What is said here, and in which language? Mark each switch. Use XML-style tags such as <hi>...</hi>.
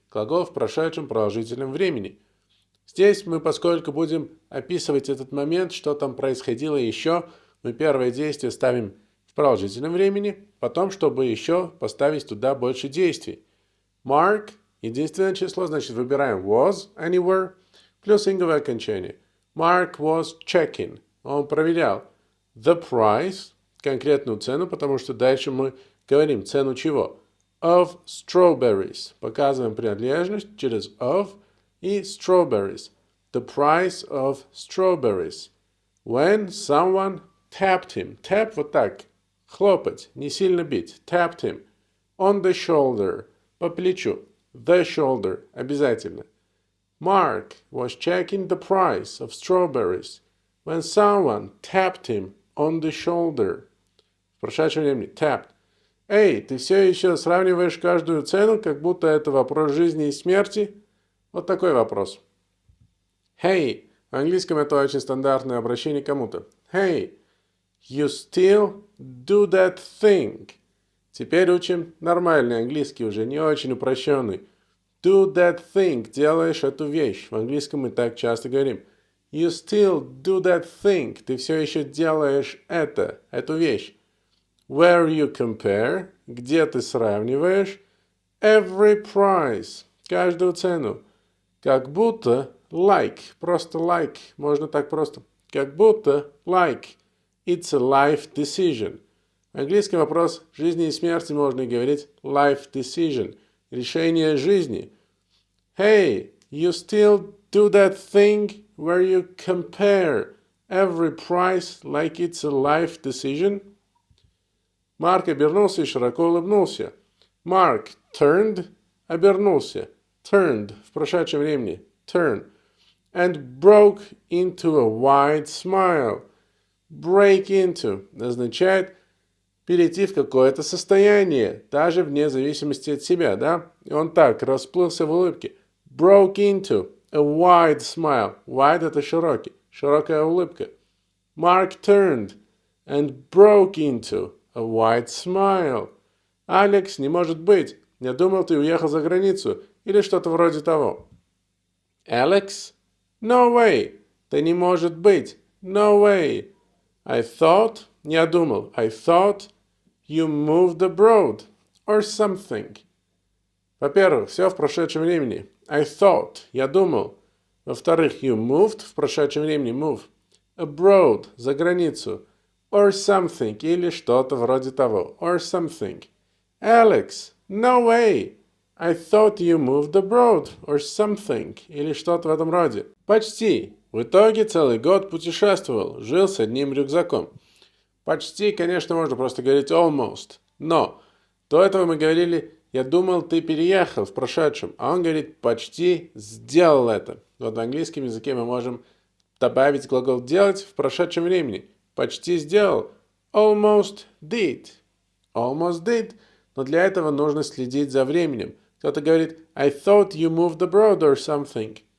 <ru>Глагол в прошедшем продолжительном времени. Здесь мы, поскольку будем описывать этот момент, что там происходило еще, мы первое действие ставим в продолжительном времени, потом, чтобы еще поставить туда больше действий. Mark, единственное число, значит выбираем was, а не were, плюс инговое окончание.</ru> <en>Mark was checking,</en> <ru>он проверял.</ru> <en>The price,</en> <ru>конкретную цену, потому что дальше мы говорим цену чего?</ru> <en>Of strawberries,</en> <ru>показываем принадлежность через of и strawberries.</ru> <en>The price of strawberries. When someone tapped him.</en> <ru>Tap вот так. Хлопать, не сильно бить.</ru> <en>Tapped him. On the shoulder.</en> <ru>По плечу.</ru> <en>The shoulder.</en> <ru>Обязательно.</ru> <en>Mark was checking the price of strawberries when someone tapped him on the shoulder.</en> <ru>В прошедшем времени. Tapped. Эй, ты все еще сравниваешь каждую цену, как будто это вопрос жизни и смерти? Вот такой вопрос. Hey. В английском это очень стандартное обращение к кому-то.</ru> <en>Hey. You still do that thing.</en> <ru>Теперь учим нормальный английский, уже не очень упрощенный.</ru> <en>Do that thing.</en> <ru>Делаешь эту вещь. В английском мы так часто говорим.</ru> <en>You still do that thing.</en> <ru>Ты все еще делаешь эту вещь.</ru> <en>Where you compare.</en> <ru>Где ты сравниваешь.</ru> <en>Every price.</en> <ru>Каждую цену. Как будто like. Просто like. Можно так просто. Как будто like.</ru> <en>It's a life decision.</en> <ru>В английском вопрос жизни и смерти можно и говорить life decision. Решение жизни.</ru> <en>Hey, you still do that thing where you compare every price like it's a life decision?</en> <ru>Марк обернулся и широко улыбнулся.</ru> <en>Mark turned, обернулся.</en> <ru>Turned в прошедшем времени.</ru> <en>Turn. And broke into a wide smile.</en> <ru>Break into означает перейти в какое-то состояние, даже вне зависимости от себя, да? И он так расплылся в улыбке.</ru> <en>Broke into a wide smile.</en> <ru>Wide это широкий, широкая улыбка.</ru> <en>Mark turned and broke into a wide smile.</en> <ru>Алекс, не может быть. Я думал, ты уехал за границу. Или что-то вроде того.</ru> <en>Alex? No way.</en> <ru>Да не может быть.</ru> <en>No way. I thought,</en> <ru>я думал,</ru> <en>I thought you moved abroad or something.</en> <ru>Во-первых, все в прошедшем времени.</ru> <en>I thought,</en> <ru>я думал. Во-вторых, you moved, в прошедшем времени, move. Abroad, за границу.</ru> <en>Or something,</en> <ru>или что-то вроде того.</ru> <en>Or something. Alex, no way. I thought you moved abroad or something,</en> <ru>или что-то в этом роде. Почти. В итоге целый год путешествовал, жил с одним рюкзаком. Почти, конечно, можно просто говорить almost. Но до этого мы говорили, я думал, ты переехал в прошедшем. А он говорит, почти сделал это. Вот в английском языке мы можем добавить глагол делать в прошедшем времени. Почти сделал.</ru> <en>Almost did. Almost did.</en> <ru>Но для этого нужно следить за временем. Кто-то говорит,</ru> <en>I thought you moved abroad or something.</en>